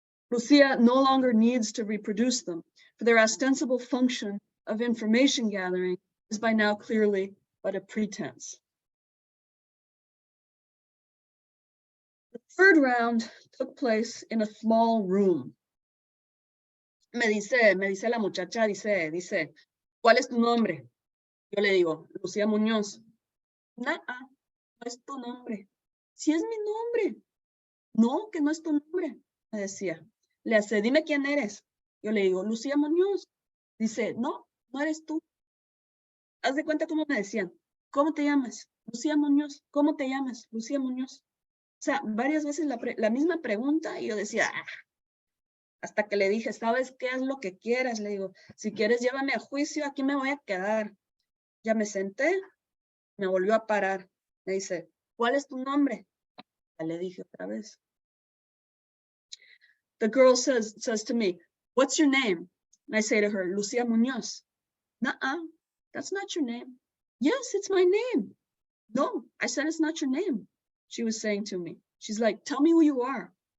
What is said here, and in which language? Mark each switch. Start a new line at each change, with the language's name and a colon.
English: Lucia no longer needs to reproduce them, for their ostensible function of information gathering is by now clearly but a pretense. The third round took place in a small room.
Spanish: Me dice la muchacha, dice, ¿cuál es tu nombre? Yo le digo, Lucía Muñoz. No es tu nombre. Sí es mi nombre. No, que no es tu nombre, me decía. Le hace, dime quién eres. Yo le digo, Lucía Muñoz. Dice, no eres tú. Haz de cuenta cómo me decían. ¿Cómo te llamas? Lucía Muñoz. ¿Cómo te llamas? Lucía Muñoz. O sea, varias veces la misma pregunta y yo decía, hasta que le dije, ¿sabes qué es lo que quieras? Le digo, si quieres llévame a juicio, aquí me voy a quedar. Ya me senté, me volvió a parar. Me dice, ¿cuál es tu nombre? Ya le dije otra vez.
English: The girl says to me, what's your name? And I say to her, Lucía Muñoz. Nuh-uh, that's not your name. Yes, it's my name. No, I said it's not your name. She was saying to me. She's like, tell me who you are.